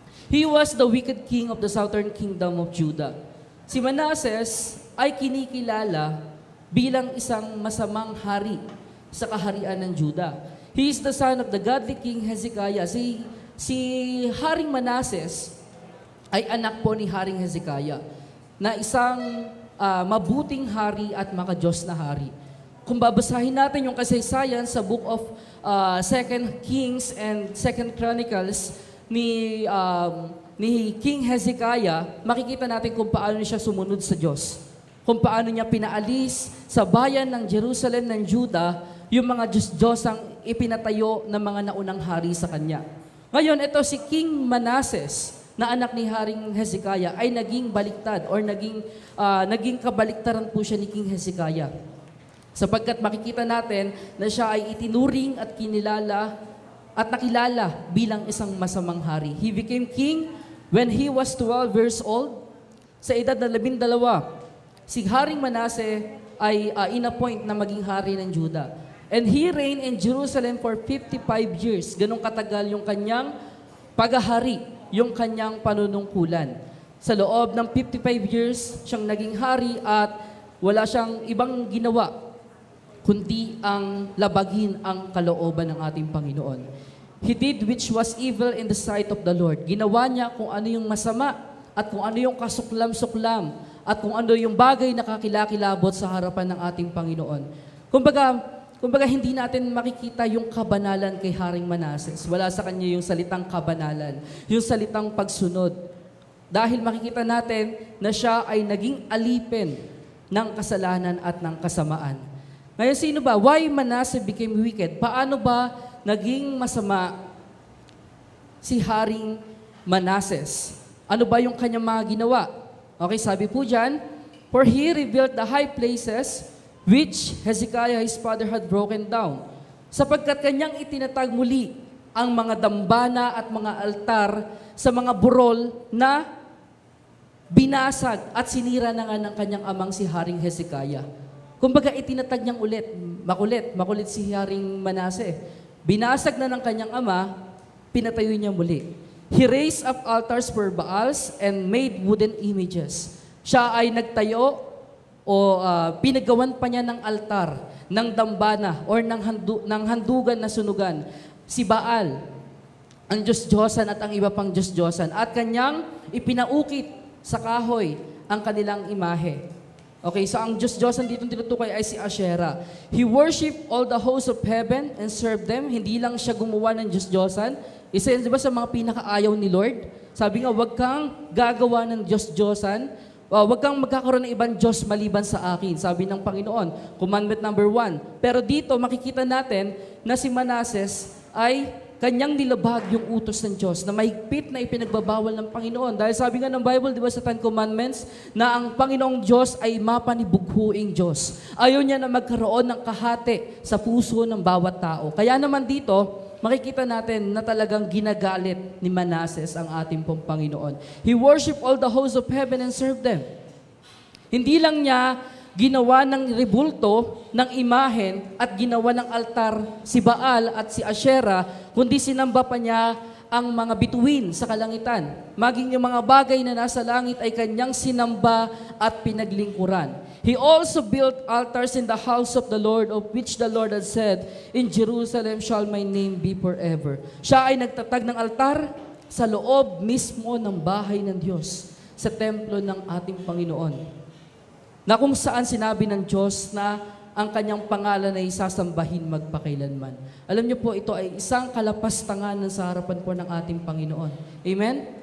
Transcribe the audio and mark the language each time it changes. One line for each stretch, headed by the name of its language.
English: He was the wicked king of the southern kingdom of Judah.
Filipino: Si Manases ay kinikilala bilang isang masamang hari sa kaharian ng Judah.
English: He is the son of the godly king Hezekiah.
Filipino: Si Haring Manases ay anak po ni Haring Hezekiah na isang mabuting hari at makadiyos na hari. Kung babasahin natin yung kasaysayan sa
English: book of 2 Kings and 2 Chronicles
Filipino: ni King Hezekiah, makikita natin kung paano siya sumunod sa Diyos. Kung paano niya pinaalis sa bayan ng Jerusalem ng Judah yung mga Diyos-Diyosang ipinatayo ng mga naunang hari sa kanya. Ngayon, ito si King Manases, na anak ni Haring Hezekiah, ay naging baliktad or naging kabaliktaran po siya ni King Hezekiah. Sapagkat makikita natin na siya ay itinuring at kinilala at nakilala bilang isang masamang hari.
English: He became king when he was 12 years old.
Filipino: Sa edad na 12, si Haring Manase ay inappoint na maging hari ng Judah.
English: And he reigned in Jerusalem for 55 years.
Filipino: Ganong katagal yung kanyang paghahari, yung kanyang panunungkulan. Sa loob ng 55 years, siyang naging hari at wala siyang ibang ginawa kundi ang labagin ang kalooban ng ating Panginoon.
English: He did which was evil in the sight of the Lord.
Filipino: Ginawa niya kung ano yung masama at kung ano yung kasuklam-suklam at kung ano yung bagay na kakilakilabot sa harapan ng ating Panginoon. Kumbaga hindi natin makikita yung kabanalan kay Haring Manases. Wala sa kanya yung salitang kabanalan, yung salitang pagsunod. Dahil makikita natin na siya ay naging alipin ng kasalanan at ng kasamaan. Ngayon, sino ba?
English: Why Manasseh became wicked?
Filipino: Paano ba naging masama si Haring Manases? Ano ba yung kanyang mga ginawa? Okay, sabi po dyan,
English: for he rebuilt the high places which Hezekiah his father had broken down,
Filipino: sapagkat kanyang itinatag muli ang mga dambana at mga altar sa mga burol na binasag at sinira na nga ng kanyang amang si Haring Hezekiah. Kumbaga itinatag niyang makulit si Haring Manasseh. Binasag na ng kanyang ama, pinatayo niya muli.
English: He raised up altars for Baals and made wooden images.
Filipino: Siya ay nagtayo o pinagawan pa niya ng altar, ng dambana, or ng handugan na sunugan. Si Baal, ang Diyos-Diyosan at ang iba pang Diyos-Diyosan. At kanyang ipinaukit sa kahoy ang kanilang imahe. Okay, so ang Diyos-Diyosan dito tinutukoy ay si Asherah.
English: He worshiped all the hosts of heaven and served them.
Filipino: Hindi lang siya gumawa ng Diyos-Diyosan. Isa yun, di ba, sa mga pinakaayaw ni Lord? Sabi nga, huwag kang gagawa ng Diyos-Diyosan. Huwag kang magkakaroon ng ibang Diyos maliban sa akin, sabi ng Panginoon.
English: Commandment number 1.
Filipino: Pero dito makikita natin na si Manases ay kanyang nilabag yung utos ng Diyos na mahigpit na ipinagbabawal ng Panginoon. Dahil sabi nga ng Bible, di ba sa Ten Commandments, na ang Panginoong Diyos ay mapanibughuing Diyos. Ayaw niya na magkaroon ng kahati sa puso ng bawat tao. Kaya naman dito, makikita natin na talagang ginagalit ni Manases ang ating pong Panginoon.
English: He worshiped all the hosts of heaven and served them.
Filipino: Hindi lang niya ginawa ng rebulto, ng imahen, at ginawa ng altar si Baal at si Asherah, kundi sinamba pa niya ang mga bituin sa kalangitan. Maging yung mga bagay na nasa langit ay kanyang sinamba at pinaglingkuran.
English: He also built altars in the house of the Lord, of which the Lord had said, in Jerusalem shall my name be forever.
Filipino: Siya ay nagtatag ng altar sa loob mismo ng bahay ng Diyos, sa templo ng ating Panginoon, na kung saan sinabi ng Diyos na ang kanyang pangalan ay sasambahin magpakailanman. Alam niyo po, ito ay isang kalapastanganan sa harapan po ng ating Panginoon. Amen?